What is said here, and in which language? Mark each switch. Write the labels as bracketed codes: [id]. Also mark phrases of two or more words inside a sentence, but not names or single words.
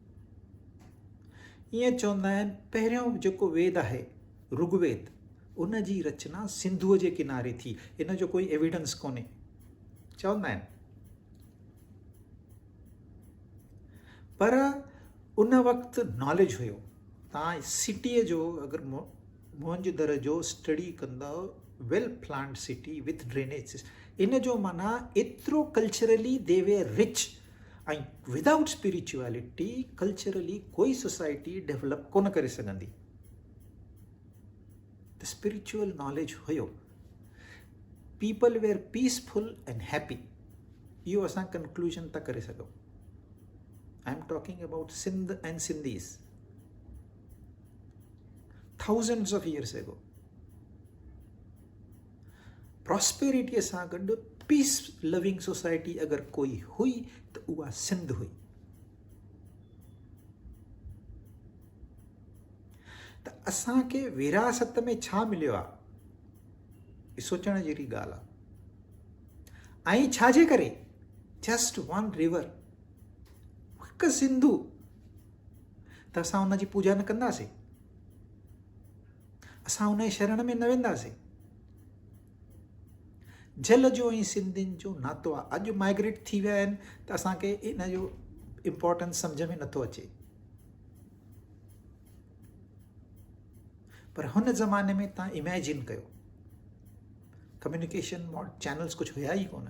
[sd] ईअं चवंदा आहिनि पहिरियों जेको वेद आहे ऋग्वेद, उन जी रचना सिंधुअ जे किनारे थी। इन जो कोई एविडेंस कोन्हे, चवंदा आहिनि। पर उन वक़्तु नॉलेज हुयो। तव्हां सिटीअ जो अगरि मोहनजोदड़ो जो स्टडी कंदव, [en] well planned city with drainage, [sd] इन जो माना एतिरो [en] culturally they were rich. [sd] ऐं [en] without spirituality culturally [sd] कोई [en] society develop [sd] कोन करे सघंदी। [en] the spiritual knowledge हुयो। People were peaceful and happy. [sd] इहो असां कंक्लूजन था करे सघूं। [en] I am talking about Sindh and Sindhis. Thousands of years ago. [sd] Prosperity सां गॾु [en] peace loving society [sd] अगरि कोई हुई त उहा सिंध हुई। त असांखे विरासत में छा मिलियो आहे, इहो सोचण जहिड़ी ॻाल्हि आहे। ऐं छाजे करे? [en] just one river, [sd] हिकु सिंधु। त असां हुन जी पूजा न कंदासीं, असां हुन जे शरण में न वेंदासीं। जल जो ऐं सिंधियुनि जो नातो आहे। अॼु माइग्रेट थी विया आहिनि त असांखे इन जो इम्पोर्टेंस सम्झ में नथो अचे, पर हुन ज़माने में तव्हां इमेजिन कयो, [en] communication channels [sd] कुझु हुया ई कोन।